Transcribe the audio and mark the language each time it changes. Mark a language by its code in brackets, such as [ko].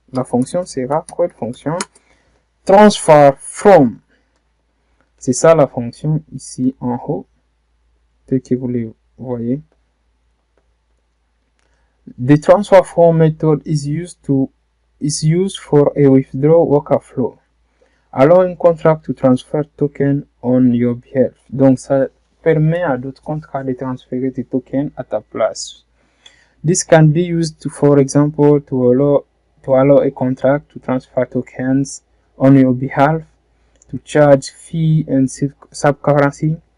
[fr] La fonction sera quelle fonction? Transfer from. C'est ça la fonction ici en haut, tel que vous le voyez. [en] The transfer from method is used for a withdraw workflow. Allowing contract to transfer token on your behalf. [fr] Donc ça permet à d'autres contrats de transférer des tokens à ta place. [en] This can be used to, for example, to allow a contract to transfer tokens on your behalf, to charge fee and sub-currency.